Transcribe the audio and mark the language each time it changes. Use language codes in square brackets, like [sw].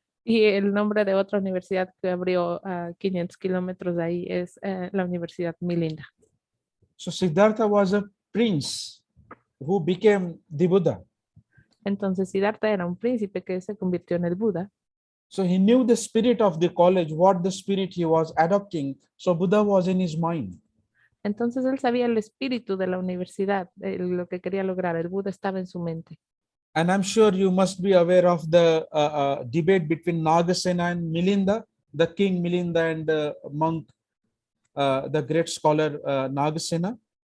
[es] Y el nombre de otra universidad que abrió a 500 kilómetros de ahí es la Universidad Milinda. [en] So Siddhartha was a prince who became the Buddha. [es] Entonces Siddhartha era un príncipe que se convirtió en el Buda. [en] So he knew the spirit of the college, what the spirit he was adopting. So Buddha was in his mind. [es] Entonces él sabía el espíritu de la universidad, lo que quería lograr. El Buda estaba en su mente. [en] And I'm sure you must be aware of the debate between Nagasena and Milinda, the king Milinda and the monk, the great scholar Nagasena.